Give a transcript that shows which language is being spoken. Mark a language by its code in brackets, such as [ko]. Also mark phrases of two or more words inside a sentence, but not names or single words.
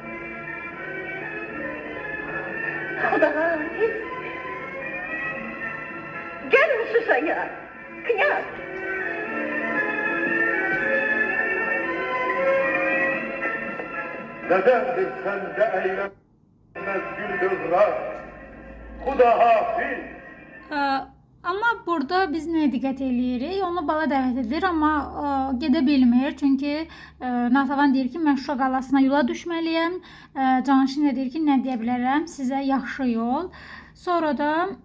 [az] Xudalar, gel Şuşaya, Knyaz. [tr] Nedendir sende eylemez gül hızlar? [fa] خدا حافظ. [az] Amma burada biz nə diqqət eləyirik? Onu bala dəvət edilir, amma gedə bilmir. Çünki Natəvan deyir ki, mən Şuşa qalasına yola düşməliyəm. Canişin də deyir ki, nə deyə bilərəm? Sizə yaxşı yol. Sonra da